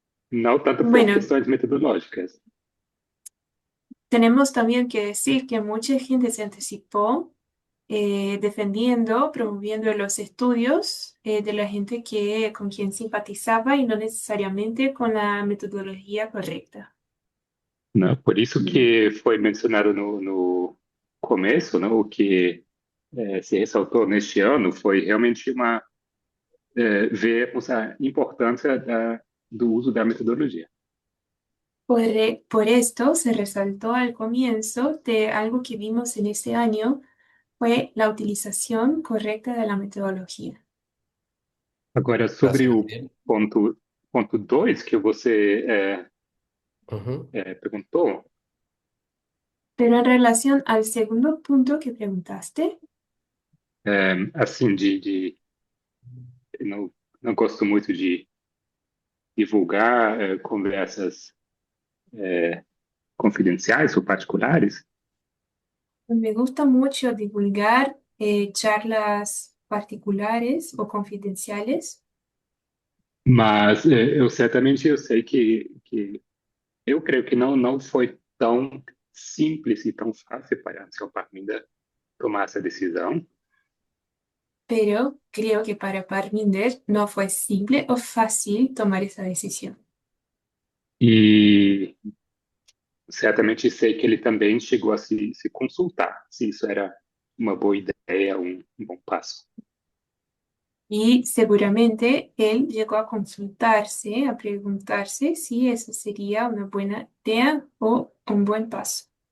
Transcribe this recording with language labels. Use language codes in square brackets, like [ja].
[pt] Não tanto por [es] bueno, [pt] questões metodológicas. [es] tenemos también que decir que mucha gente se anticipó defendiendo, promoviendo los estudios de la gente con quien simpatizaba y no necesariamente con la metodología correcta. [pt] Né? Por isso que foi mencionado no começo, né? O que se ressaltou neste ano foi realmente vermos a importância do uso da metodologia. [es] Por esto se resaltó al comienzo de algo que vimos en este año, fue la utilización correcta de la metodología. [pt] Agora, sobre [es] Gracias, [pt] o [es] Gabriel. [pt] ponto 2 que você Ujú. perguntou, [es] Pero en relación al segundo punto que preguntaste, [pt] assim, eu não gosto muito de divulgar conversas confidenciais ou particulares, [es] me gusta mucho divulgar charlas particulares o confidenciales, [pt] mas eu sei que eu creio que não foi tão simples e tão fácil para a Parminda tomar essa decisão. [es] pero creo que para Parminder no fue simple o fácil tomar esa decisión. [pt] E certamente sei que ele também chegou a se consultar se isso era uma boa ideia, um bom passo. [es] Y seguramente él llegó a consultarse, a preguntarse si eso sería una buena idea o un buen paso.